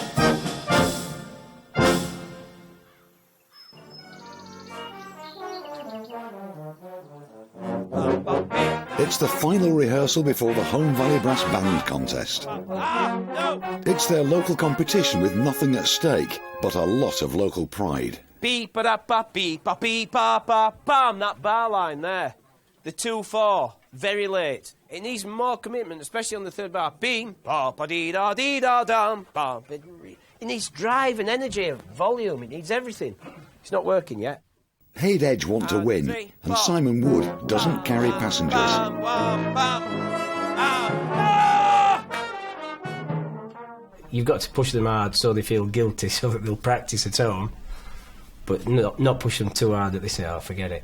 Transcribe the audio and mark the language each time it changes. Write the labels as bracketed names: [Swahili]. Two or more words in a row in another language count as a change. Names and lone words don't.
[English] It's the final rehearsal before the Holme Valley Brass Band Contest. It's their local competition with nothing at stake but a lot of local pride. Beep-ba-da-ba-beep-ba-beep-ba-ba-bam, that bar line there. The 2-4, very late. It needs more commitment, especially on the third bar. Beam, ba-ba-dee-da-dee-da-dam, ba. It needs drive and energy, volume, it needs everything. It's not working yet. Hade Edge want to win, and Simon Wood doesn't carry passengers. You've got to push them hard so they feel guilty, so that they'll practice at home, but not push them too hard that they say, oh, forget it.